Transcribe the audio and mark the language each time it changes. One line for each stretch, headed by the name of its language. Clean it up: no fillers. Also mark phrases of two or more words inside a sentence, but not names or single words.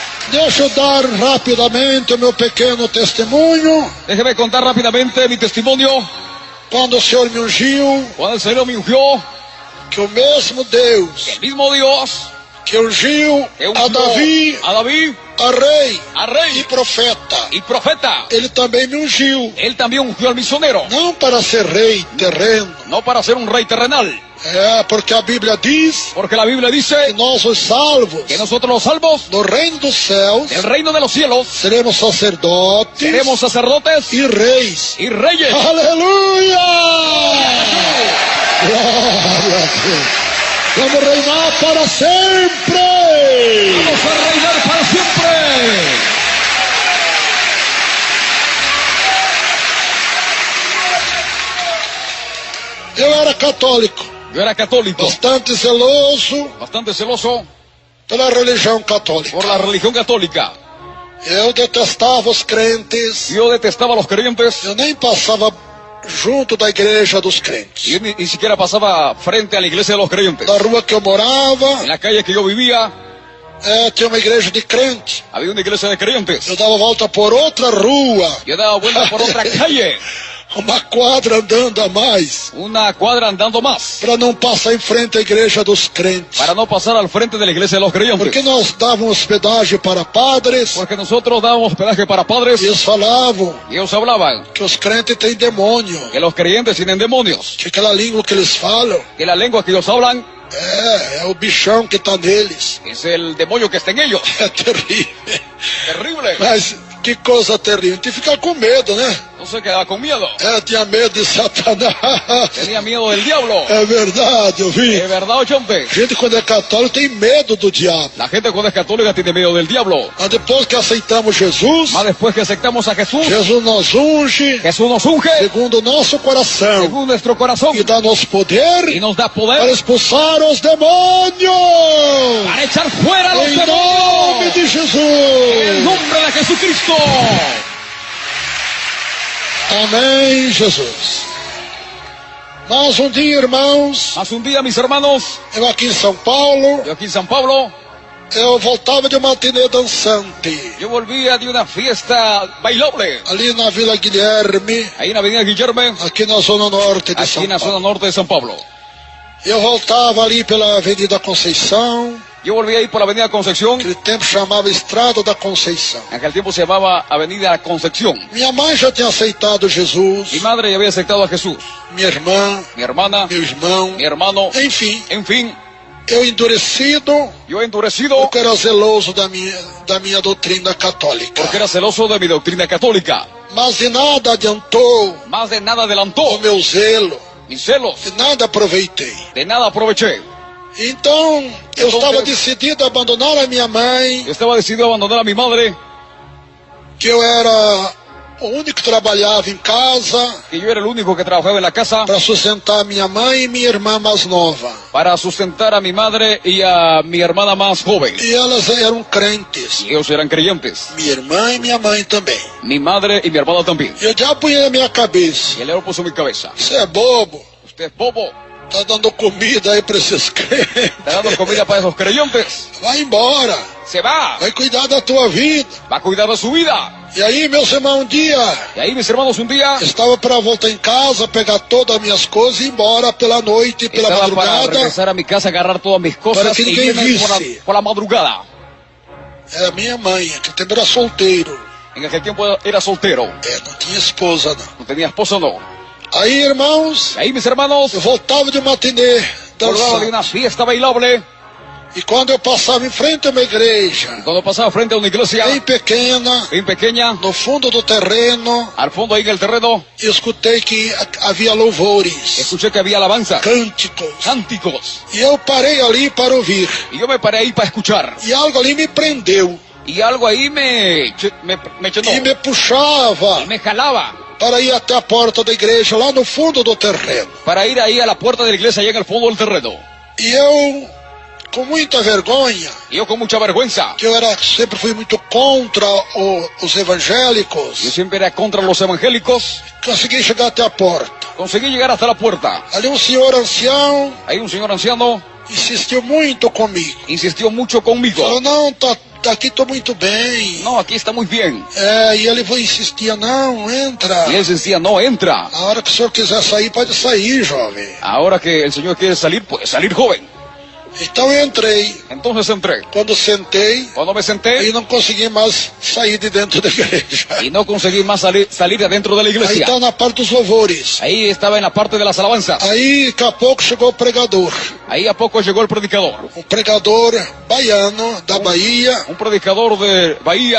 Portuguese: Deixa eu dar rapidamente o meu pequeno testemunho.
Spanish: Déjeme contar rápidamente mi testimonio.
Portuguese: Quando o Senhor me ungiu,
Spanish: Cuando el Señor me ungió,
Portuguese: que o mesmo Deus
Spanish: el mismo Dios
Portuguese: que ungiu
Spanish: que ungió
Portuguese: a Davi,
Spanish: a David,
Portuguese: a rei
Spanish: a rey
Portuguese: e profeta,
Spanish: y profeta,
Portuguese: ele também me ungiu,
Spanish: él también ungió al misionero,
Portuguese: não para ser rei terreno,
Spanish: no para ser un rey terrenal,
Portuguese: porque a Bíblia diz
Spanish: porque la Biblia que dice
Portuguese: nós os salvos,
Spanish: que nosotros los salvos
Portuguese: no reino dos céus,
Spanish: del reino de los cielos
Portuguese: seremos sacerdotes
Spanish: seremos sacerdotes
Portuguese: e reis.
Spanish: y reyes.
Portuguese: Aleluia! Glória a Deus! Vamos reinar para sempre!
Spanish: Vamos a reinar para siempre.
Portuguese: Eu era católico,
Spanish: Yo era católico,
Portuguese: bastante zeloso
Spanish: bastante celoso
Portuguese: pela religião católica.
Spanish: por la religión católica.
Portuguese: Eu detestava os crentes,
Spanish: Yo detestaba a los creyentes.
Portuguese: eu nem passava junto da igreja dos crentes.
Spanish: Yo ni siquiera pasaba frente a la iglesia de los creyentes.
Portuguese: Na rua que eu morava,
Spanish: En la calle que yo vivía,
Portuguese: tinha uma igreja de crente.
Spanish: había una iglesia de creyentes.
Portuguese: Eu dava volta por outra rua,
Spanish: Yo daba vuelta por otra calle,
Portuguese: uma quadra andando a mais,
Spanish: una cuadra andando más,
Portuguese: para não passar em frente à igreja dos crentes.
Spanish: para no pasar al frente de la iglesia de los Porque creyentes.
Portuguese: nós dávamos hospedagem para padres,
Spanish: Porque nosotros dábamos hospedaje para padres
Portuguese: e eles falavam
Spanish: y ellos hablaban
Portuguese: que os crentes têm demônio,
Spanish: que los creyentes tienen demonios,
Portuguese: que aquela língua que eles falam
Spanish: que la lengua que ellos hablan
Portuguese: é o bichão que está neles.
Spanish: es el demonio que está en ellos.
Portuguese: É terrível.
Spanish: Terrible.
Portuguese: Mas que coisa terrível. Tem que ficar com medo, né?
Spanish: Entonces quedaba con miedo.
Portuguese: Tinha medo de Satanás.
Spanish: Tenía miedo del diablo.
Portuguese: É verdade, eu vi.
Spanish: ¿Es verdad,
Portuguese: ochente? Gente, quando é católico, tem medo do diabo.
Spanish: La gente cuando es católica tiene miedo del diablo.
Portuguese: Mas depois que aceitamos Jesus,
Spanish: Más después que aceptamos a Jesús,
Portuguese: Jesus nos unge
Spanish: Jesús nos unge
Portuguese: segundo o nosso coração
Spanish: según nuestro corazón
Portuguese: e dá-nos poder
Spanish: y nos da para poder
Portuguese: expulsar os demônios.
Spanish: para echar fuera a los
Portuguese: Em nome
Spanish: demonios.
Portuguese: de
Spanish: En el
Portuguese: Jesus.
Spanish: nombre de Jesucristo.
Portuguese: Amém, Jesus. Mas um dia, irmãos,
Spanish: Más un día, mis hermanos,
Portuguese: eu aqui em São Paulo,
Spanish: yo aquí en San Pablo,
Portuguese: eu voltava de uma matinê dançante,
Spanish: yo volvía de una fiesta bailable
Portuguese: ali na Vila Guilherme,
Spanish: ahí en Avenida Guillerme,
Portuguese: aqui na zona norte de
Spanish: aquí
Portuguese: São
Spanish: en la zona
Portuguese: Paulo.
Spanish: norte de San Pablo.
Portuguese: Eu voltava ali pela Avenida Conceição,
Spanish: Yo volví ahí por la Avenida Concepción,
Portuguese: aquele tempo chamava Estrada da Conceição.
Spanish: en aquel tiempo se llamaba Avenida Concepción.
Portuguese: Minha mãe já tinha aceitado Jesus,
Spanish: Mi madre ya había aceptado a Jesús,
Portuguese: minha irmã,
Spanish: mi hermana,
Portuguese: meu irmão,
Spanish: mi hermano,
Portuguese: enfim,
Spanish: en fin,
Portuguese: eu endurecido,
Spanish: yo endurecido
Portuguese: porque era zeloso da minha doutrina católica.
Spanish: porque era celoso de mi doctrina católica.
Portuguese: Mas de nada adiantou
Spanish: Más de nada
Portuguese: o
Spanish: adelantó
Portuguese: meu zelo,
Spanish: mis celos,
Portuguese: de nada aproveitei.
Spanish: de nada aproveché.
Portuguese: Então, eu estava decidido a abandonar a minha mãe,
Spanish: Yo estaba decidido a abandonar a mi madre,
Portuguese: que eu era o único que trabalhava em casa
Spanish: que yo era el único que trabajaba en la casa
Portuguese: para sustentar minha mãe e minha irmã mais nova.
Spanish: para sustentar a mi madre y a mi hermana más joven.
Portuguese: E elas eram crentes,
Spanish: Y ellos eran creyentes,
Portuguese: minha irmã e minha mãe também.
Spanish: mi madre y mi hermana también.
Portuguese: E eu já apunhei na minha cabeça:
Spanish: Y el león puso en mi cabeza:
Portuguese: você é bobo,
Spanish: usted es bobo,
Portuguese: tá dando comida aí para esses crentes.
Spanish: está dando comida para esos creyentes,
Portuguese: Vai embora,
Spanish: se va
Portuguese: cuidar da tua vida.
Spanish: a cuidar de su vida.
Portuguese: E aí, meus irmãos, um dia
Spanish: Y ahí, mis hermanos, un día
Portuguese: estava para voltar em casa, pegar todas as minhas coisas e ir embora pela noite, pela
Spanish: estaba para
Portuguese: madrugada.
Spanish: regresar a mi casa, agarrar todas mis
Portuguese: Para
Spanish: cosas
Portuguese: que
Spanish: y
Portuguese: ninguém
Spanish: irme
Portuguese: visse.
Spanish: por la madrugada.
Portuguese: Era minha mãe, que tempo era solteiro.
Spanish: En aquel tiempo era soltero,
Portuguese: Não tinha esposa, não.
Spanish: no tenía esposa, no.
Portuguese: Aí, irmãos,
Spanish: Y ahí, mis hermanos,
Portuguese: eu voltava de matinê
Spanish: volvaba de
Portuguese: dançando.
Spanish: una fiesta bailable.
Portuguese: E quando eu passava em frente a uma igreja,
Spanish: Cuando pasaba frente a una iglesia
Portuguese: bem pequena,
Spanish: bien pequeña,
Portuguese: no fundo do terreno,
Spanish: al fondo ahí en el terreno,
Portuguese: escutei que havia louvores,
Spanish: escuché que había alabanza,
Portuguese: cânticos.
Spanish: cánticos.
Portuguese: E eu parei ali para ouvir.
Spanish: Y yo me paré ahí para escuchar.
Portuguese: E algo ali me prendeu.
Spanish: Y algo ahí me llenó,
Portuguese: E me puxava
Spanish: y me jalaba
Portuguese: para ir até a porta da igreja, lá no fundo do terreno.
Spanish: para ir ahí a la puerta de la iglesia, allá en el fondo del terreno.
Portuguese: E eu, com muita vergonha,
Spanish: Y yo con mucha vergüenza,
Portuguese: que eu sempre fui muito contra os evangélicos,
Spanish: yo siempre era contra los evangélicos,
Portuguese: consegui chegar até a porta.
Spanish: conseguí llegar hasta la puerta.
Portuguese: Ali um senhor ancião
Spanish: Ahí un señor anciano
Portuguese: insistiu muito comigo.
Spanish: insistió mucho conmigo.
Portuguese: Falou, não, tá aqui estou muito bem.
Spanish: No, aquí está muy bien.
Portuguese: E ele insistia, não, entra.
Spanish: Y él decía, no, entra.
Portuguese: A hora que o senhor quiser sair, pode sair, jovem.
Spanish: Ahora que el Señor quiere salir, puede salir joven.
Portuguese: Então eu entrei.
Spanish: Entonces entré.
Portuguese: Quando sentei,
Spanish: Cuando me senté
Portuguese: e não consegui mais sair de dentro da igreja.
Spanish: y no conseguí más salir de adentro de la
Portuguese: Aí
Spanish: iglesia.
Portuguese: está na parte dos louvores.
Spanish: Ahí estaba en la parte de las alabanzas.
Portuguese: Aí, daqui a pouco, chegou o pregador.
Spanish: Ahí a poco llegó el predicador.
Portuguese: Um pregador baiano, da Bahia,
Spanish: Un predicador de Bahía,